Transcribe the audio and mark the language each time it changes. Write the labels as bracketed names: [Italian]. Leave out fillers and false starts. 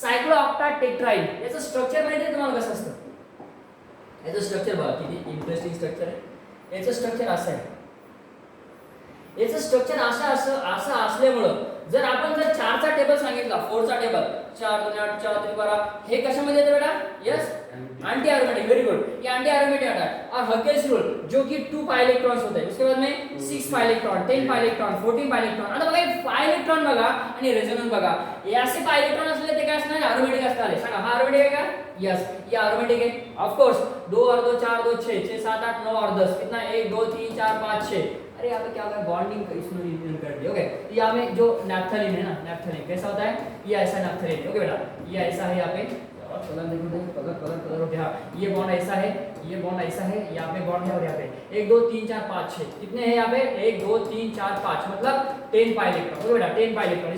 [Marathi] सायक्लोऑक्टेट टेट्राईड याचं स्ट्रक्चर माहिती आहे तुम्हाला कसं असतं. याचं स्ट्रक्चर बघा किती इंटरेस्टिंग स्ट्रक्चर आहे. याचं स्ट्रक्चर असं आहे. याचं स्ट्रक्चर असं असल्यामुळं जर आपण जर 4 चा टेबल सांगितला 4 चा टेबल 4 2 8 4 3 12 हे कशामध्ये येते बेटा yes anti aromatic. [English] Very good. [Hindi] ये एंटी एरोमेटिक आता है. और हकेल्स रूल जो कि 2 पाई इलेक्ट्रॉन्स होते हैं उसके बाद में 6 pi electron 10 pi electron 14 pi electron. [Marathi] आता बघा पाई इलेक्ट्रॉन बघा आणि रेझोनन्स बघा. हे असे पाई इलेक्ट्रॉन असले ते काय असणार एरोमेटिक असणार आहे. सांगा हा एरोमेटिक आहे का यस [Hindi] ये एरोमेटिक है. ऑफ कोर्स 2 और 2 4 2 6 6 7 8 9 और 10 कितना 1 2 3 4 5 6. अरे यहाँ पे क्या होगा बॉन्डिंग इसमें यूज कर दिया. ओके तो यहाँ में जो नैप्थलीन है ना नैप्थलीन कैसा होता है ये ऐसा नैप्थलीन. ओके बेटा ये ऐसा है यहाँ पे कलर देखो कलर ओके. हाँ ये बॉन्ड ऐसा है ये बॉन्ड ऐसा है यहाँ पे बॉन्ड है और यहाँ पे 1 2 3 4 5 6 कितने हैं यहाँ पे 1 2 3 4 5 मतलब 10 पाई इलेक्ट्रॉन. ओके बेटा 10 पाई इलेक्ट्रॉन.